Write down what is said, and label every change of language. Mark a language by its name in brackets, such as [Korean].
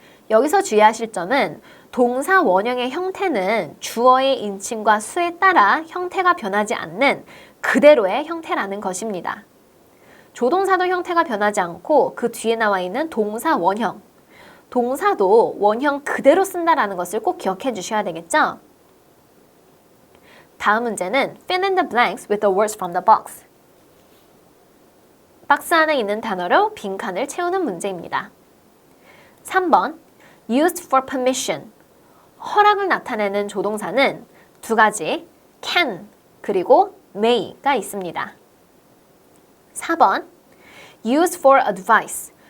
[Korean] 여기서 주의하실 점은 동사 원형의 형태는 주어의 인칭과 수에 따라 형태가 변하지 않는 그대로의 형태라는 것입니다. 조동사도 형태가 변하지 않고 그 뒤에 나와 있는 동사 원형, 동사도 원형 그대로 쓴다라는 것을 꼭 기억해 주셔야 되겠죠? 다음 문제는 [English] Fill in the blanks with the words from the box. [Korean] 박스 안에 있는 단어로 빈칸을 채우는 문제입니다. [English] 3번 Used for permission. [Korean] 허락을 나타내는 조동사는 두 가지 can 그리고 may가 있습니다. [English] 4번 Used for advice.